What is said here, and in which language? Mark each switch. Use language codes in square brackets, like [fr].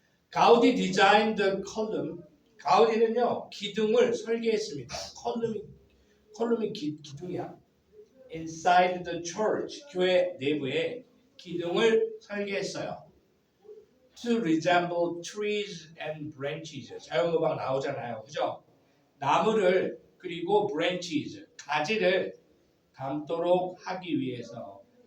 [ko] 가우디 [en] 디자인드 컬럼. [ko] 가우디는요 기둥을 설계했습니다. 컬럼이 기둥이야. [en] Inside the church, [ko] 교회 내부에 기둥을 설계했어요. [en] To resemble trees and branches. [ko] 자연모방 나오잖아요, 그죠? 나무를 그리고 branches, 가지를 닮도록 하기 위해서.